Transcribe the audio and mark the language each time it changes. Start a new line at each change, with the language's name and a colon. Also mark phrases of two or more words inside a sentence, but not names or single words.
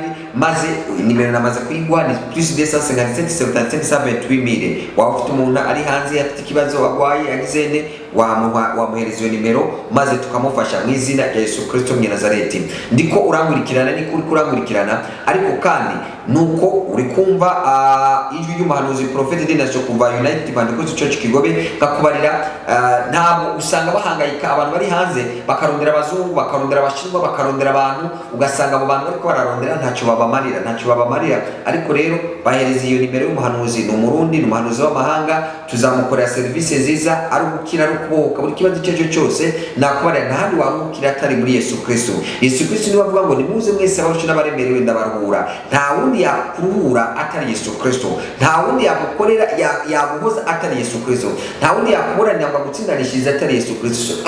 Rundi: Maze nimero namaze kuyigwa ni +257 waba ufite umuntu ari hanze afite ikibazo agwaye agizene, wamuhereza iyo nimero maze tukamufasha mu izina rya Yesu Kristo wa Nazareti. Ndiko urankurikirana, ni kuri kurankurikirana, ariko kandi nuko uri kumva ijwi y'umuhanuzi Prophet Denasho kuva United Pentecostal Church Kigobe kakubarira. Ntabwo usanga bahangayika abantu bari hanze bakarondera abazungu, bakarondera abashinwa, bakarondera abantu, ugasanga abo bantu bariko bararondera ntacyo babamarira. Ariko rero bahereza iyo nimero y'umuhanuzi, ni umurundi, ni umuhanuzi w'amahanga, tuzamukorera serivisi nziza, ari gukira ari kubohoka, buri kibazo icyo cyose nakubarira. Ntahandi wabukira atari muri Yesu Kristo. Yesu Kristo niwe avuga ngo nimuze mwese abarushye n'abaremerewe ndabaruhura. Nta wundi yakuruhura atari Yesu Kristo, nta wundi yagukorera yaguhoza atari Yesu Kristo, nta wundi yakuburanira ngo agutsindanishirize atari Yesu Kristo.